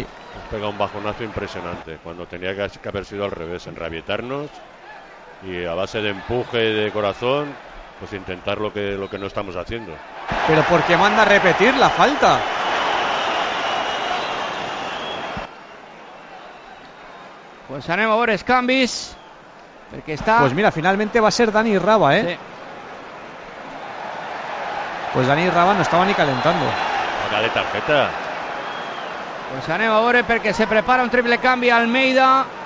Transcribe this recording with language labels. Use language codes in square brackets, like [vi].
[es] Hemos pegado un bajonazo impresionante. Cuando tenía que haber sido al revés, en rabietarnos y a base de empuje de corazón. Pues intentar lo que no estamos haciendo. Pero ¿por qué manda a repetir la falta? [ca] Pues anem a veure els canvis. Perquè està. [es] Pues mira, finalmente va a ser Dani Raba, ¿eh? Sí. Pues Dani Raba no estaba ni calentando. Ahora de tarjeta. [ca] Pues anem a veure perquè se prepara un triple canvi a Almeida.